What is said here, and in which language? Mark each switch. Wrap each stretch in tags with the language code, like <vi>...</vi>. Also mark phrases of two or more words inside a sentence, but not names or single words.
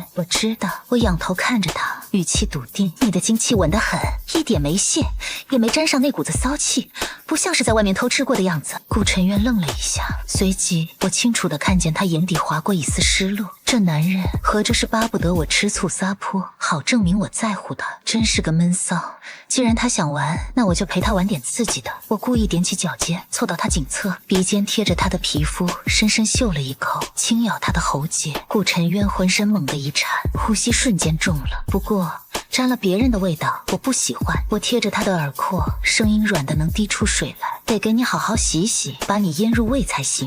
<zh>我知道，我仰頭看着他，語氣篤定：你的精氣穩得很，一點沒泄，也沒沾上那股子騷氣，不像是在外面偷吃過的樣子。顧晨淵愣了一下，隨即我清楚地看見他眼底劃過一絲失落。這男人合着是巴不得我吃醋撒潑，好證明我在乎他，真是個悶騷。既然他想玩，那我就陪他玩點刺激的。我故意踮起腳尖，湊到他頸側，鼻尖貼着他的皮膚，深深嗅了一口，輕咬他的喉結。顧晨淵渾身猛地一顫，呼吸瞬間重了。不過沾了別人的味道，我不喜歡。我貼着他的耳廓，聲音軟得能滴出水來，得給你好好洗洗，把你醃入味才行。</zh>